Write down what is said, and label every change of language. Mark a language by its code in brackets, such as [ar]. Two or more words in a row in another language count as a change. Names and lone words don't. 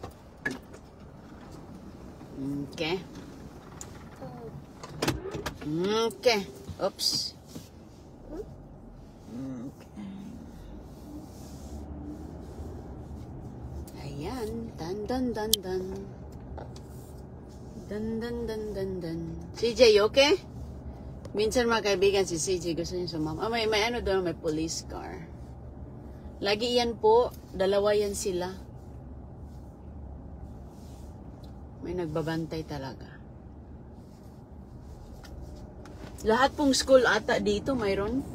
[en] Okay. Okay. Oops. Okay. Ayan. Dan, dan, dan, dan. Dan, dan, dan, dan, dan. CJ, you okay? [tl] Minsan mga kaibigan, si CJ gusto niya sumama. May ano doon, may police car. Lagi yan po. Dalawa yan sila. May nagbabantay talaga. Lahat pong school ata dito mayroon.